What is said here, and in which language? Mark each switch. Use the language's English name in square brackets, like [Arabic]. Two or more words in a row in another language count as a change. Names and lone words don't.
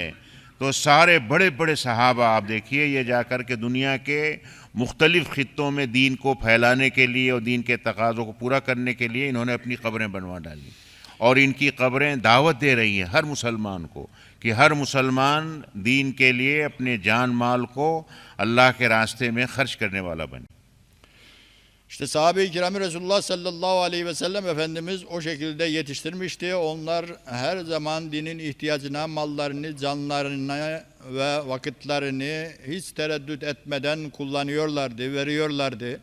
[Hindi] तो सारे बड़े बड़े सहाबा आप देखिए ये जाकर के दुनिया के मुख्तलिफ़ ख़ित्तों में दीन को फैलाने के लिए और दीन के तकाज़ों को पूरा करने के लिए इन्होंने अपनी कब्रें बनवा डाली और इनकी कब्रें दावत दे रही हैं हर मुसलमान को कि हर मुसलमान दीन के लिए अपने जान माल को अल्लाह के रास्ते में खर्च करने वाला बने। [Turkish] İşte sahabe-i kiramı Resulullah [Arabic] صلى الله عليه وسلم [Turkish] Efendimiz o şekilde yetiştirmişti. Onlar her zaman dinin ihtiyacına, mallarını, canlarını ve vakitlerini hiç tereddüt etmeden kullanıyorlardı, veriyorlardı.